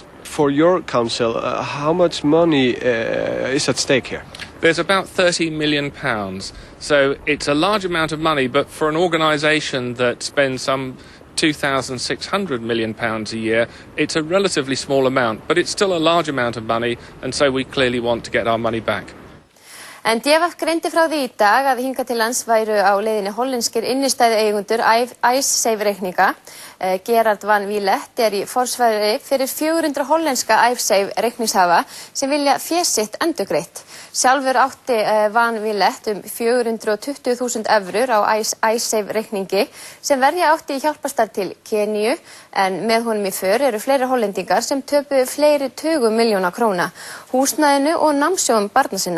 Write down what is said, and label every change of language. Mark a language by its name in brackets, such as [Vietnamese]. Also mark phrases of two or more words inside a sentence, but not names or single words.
[English] For your council, how much money is at stake here? There's about £30 million. So it's a large amount of money, but for an organisation that spends some £2,600 million a year, it's a relatively small amount, but it's still a large amount of money, and so we clearly want to get our money back. [Icelandic] En DFF greindi frá því í dag að hingað til lands væru á leiðinni hollenskir innistæðueigendur Icesave-reikninga. Gerard van Villette í forsvari fyrir 400 hollenska Icesave-reikningshafa sem vilja fé sitt endurgreitt. Sjálfur átti van Villette 420.000 evrur á Icesave-reikningi sem verja átti í hjálparstarf til Keníu, en með honum í för eru fleiri hollendingar sem töpuðu fleiri tugum milljóna króna, húsnæðinu og námssjóðum barna sinna.